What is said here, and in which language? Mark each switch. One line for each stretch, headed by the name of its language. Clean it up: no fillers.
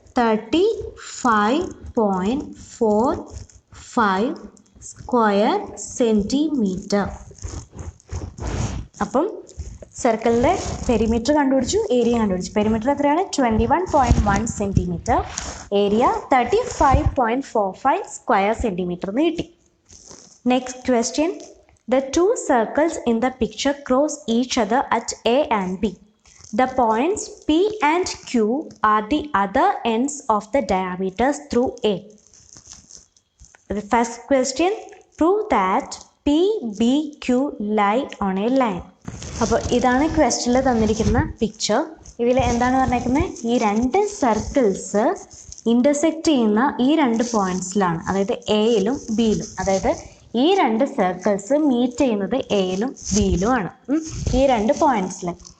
Malayalam: 35.45 square centimetre. അപ്പം സർക്കിളിൻ്റെ perimeter കണ്ടുപിടിച്ചു, ഏരിയ കണ്ടുപിടിച്ചു. പെരിമീറ്റർ എത്രയാണ്? 21.1 സെൻറ്റിമീറ്റർ. ഏരിയ 35.45 സ്ക്വയർ സെൻറ്റിമീറ്റർ എന്ന് കിട്ടി. Next question.
English: The two circles in the picture cross each other at A and B. The points P and Q are the other ends of the diameters through A. The first question, prove that P, B, Q lie on a line.
Malayalam: അപ്പോൾ ഇതാണ് ക്വസ്റ്റ്യനിൽ തന്നിരിക്കുന്ന picture. ഇതിൽ എന്താണ് പറഞ്ഞേക്കുന്നത്? ഈ രണ്ട് circles intersect ചെയ്യുന്ന ഈ രണ്ട് പോയിൻറ്റ്സിലാണ്, അതായത് എയിലും ബിയിലും. അതായത് ഈ രണ്ട് സർക്കിൾസ് മീറ്റ് ചെയ്യുന്നത് എയിലും ബിയിലും ആണ്, ഈ രണ്ട് പോയിൻറ്റ്സിൽ.